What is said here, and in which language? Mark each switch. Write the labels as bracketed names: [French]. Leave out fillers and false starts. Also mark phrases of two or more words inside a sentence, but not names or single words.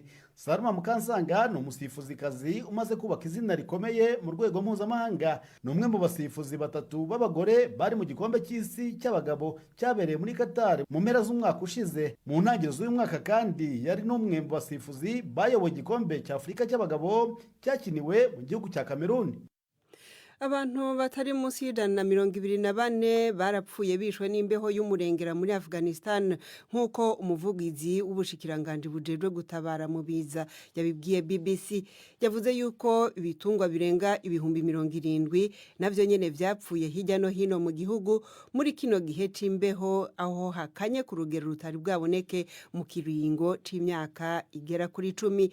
[Kinyarwanda] Salma Mukansanga ni umusifuzikazi umaze kubaka izina rikomeye mu rwego mpuzamahanga. Ni umwe mu basifuzi 3 b'abagore bari mu gikombe cy'isi cy'abagabo cyabereye muri Qatar mu mpera z'umwaka ushize. Mu ntangiriro z'uyu mwaka kandi yari n'umwe mu basifuzi bayoboye igikombe cy'Afrika cy'abagabo cyakiniwe mu gihugu cya Cameroon. [Rundi] Abantu batari munsi y'124 barapfuye bishwe n'imbeho y'umurengera muri Afghanistan nkuko umuvugizi w'ubushikiranganje bujejwe gutabara mu biza yabibwiye BBC. Yavuze yuko ibitungwa birenga ibihumbi 70 navyo nyene vyapfuye hirya no hino mu gihugu muri kino gihe c'imbeho, aho hakanye ku rugero rutari bwaboneke mu kiringo c'imyaka igera kuri 10.